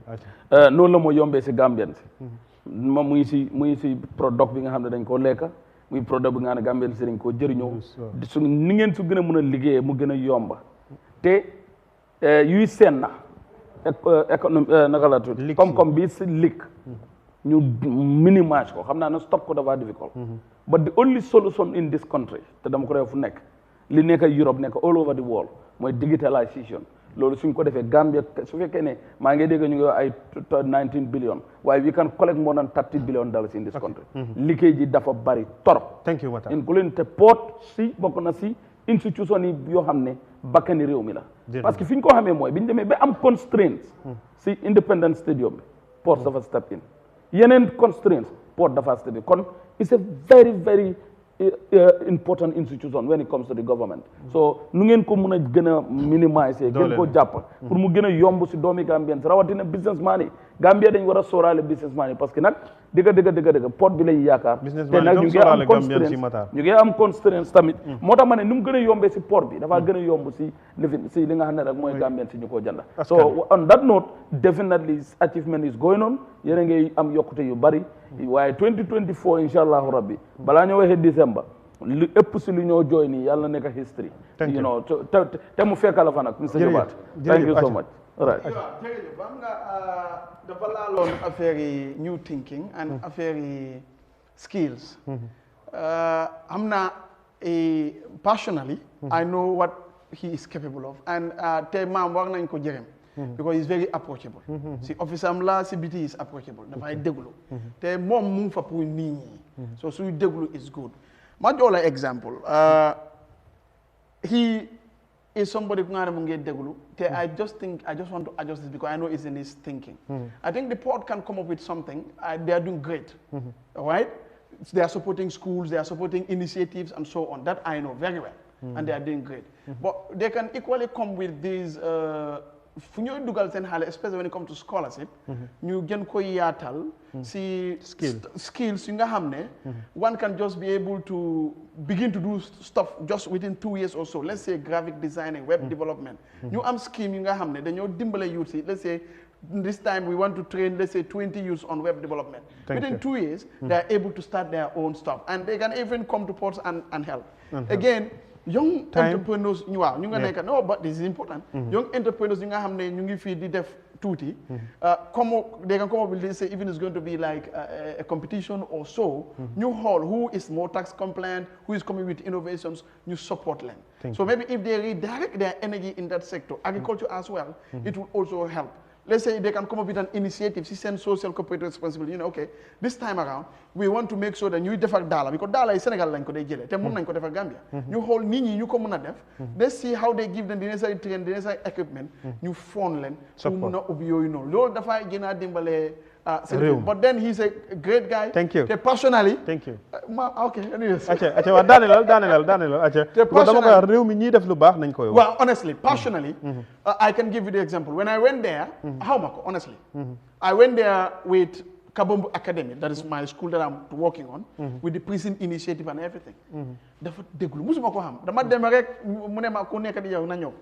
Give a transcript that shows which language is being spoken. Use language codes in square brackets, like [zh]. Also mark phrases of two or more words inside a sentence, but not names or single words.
[wo] noonu la mooy yombee si Gambien si moom muy si product bi nga xam ne dañ koo lekka muy produit bi nga xam ne Gambien si dañ koo jëriñoo su ni ngeen su gën a mën a liggéeyee mu gën a yomba te yuy seen na économie naka la tudd comme bi si lik ñu minimize ko xam naa ne stop ko dafa [en] difficult but the only solution in this country [wo] te dama ko def fu nekk li nekk Europe nekk [en] all over the world [wo] mooy digitalization loolu suñ ko defee Gambia su fekkee ne maa ngi dégg ñu ngi ay 19 billion waaye [en] we can collect more than 30 billion dollars in this country [wo] liggéey ji dafa bari torop [en] thank you Matar [wo] including te port si bokk na si institution yi yoo xam ne bakkani réew mi la parce que fi ñu ko xamee mooy bi ñu demee ba am constraints si Independence Stadium bi port dafa step in yeneen constraints port dafa step in kon [en] it's a very very important institution when it comes to the government [wo] so nu ngeen ko mun a gën a minimiser gën ko jàpp pour mu gën a yomb si doomi Gambien rawatina businessman yi Gambia dañ war a sóoraale businessman yi parce que nag dëgg port bi lañ yaakaar te nag ñu ngi am constraints tamit moo tax ma ne nu mu gën a yombee si port bi dafa gën a yomb si li nga xam ne rek mooy Gambien si ñu ko jënda [en] so on that note definitely achievement is going on [wo] yéen a ngi am yokkute yu bari waaye 2024 [ar] incha allahu rabbi [wo] balaa ñoo waxee December li ëpp si lu ñoo jooy nii yàlla nekk [en] history you know [wo] te mu fekk la fa nag monsieur Jobaat [en] thank you so much right [wo] jërëjëf ba nga dafa laaloon affaire yi [en] new thinking and [wo] affaire yi skills am na [en] personally I know what he is capable of and [wo] te maam war nañ ko jërëm [en] because he's very approachable [wo] si office am la si biti [en] is approachable [wo] dafay déglu te moom mu ngi fa pour nit ñi so suy déglu [en] is good [wo] ma jox la example [en] he is somebody who [wo] mu ngi déglu te [en] I just want to adjust this because I know it's in his thinking I think the port can come up with something they are doing great all right they are supporting schools they are supporting initiatives and so on that I know very well and they are doing great but they can equally come with these [wo] fu ñooy dugal seen xaalis [en] especially when it comes to scholarship [wo] ñu gën ko yaatal si skills yu nga xam ne [en] one can just be able to begin to do stuff just within 2 years or so let's say graphic designing web development [wo] ñu am scheme yu nga xam ne dañoo dimbale youth si [en] let's say this time we want to train let's say 20 youths on web development within 2 years they are able to start their own stuff and they can even come to ports and help again young entrepreneurs [wo] ñu waaw ñu nga nekk [en] no but this is important young entrepreneurs [wo] yi nga xam ne ñu ngi fii di def tuuti [en] they can come up with this say even it's going to be like a competition or so [wo] ñu xool [en] who is more tax compliant who is coming with innovations [wo] ñu support leen [en] so maybe if they redirect their energy in that sector agriculture as well it will also help let's say they can come up with an initiative, send social corporate responsibility. You know, okay, this time around, we want to make sure that you defar dollar, because dollar is Senegal [wo] lañ ko day jëlé, té mën nañ ko defar [en] Gambia. [wo] Ñu xol nit ñi ñu ko mëna def. [en] Let's see how they give them the necessary training, the necessary equipment, [wo] ñu fond leen pour mëna ubbi yoyu non. Loolu dafa gëna dimbalé [en] but then he's a great guy. Thank you. Personally. Thank you. Okay, anyways. [wo] Acca wa Daniel. Acca. Dama ko réew mi ñi def lu baax nañ koy wax. [en] Well, honestly, personally, I can give you the example. When I went there, honestly, I went there with Kabombo Academy, that is my school that I'm working on, with the prison initiative and everything. [wo] Dafa déglu musuma ko xam dama dem rek mu ne ma ko nekk di yow na ñëw.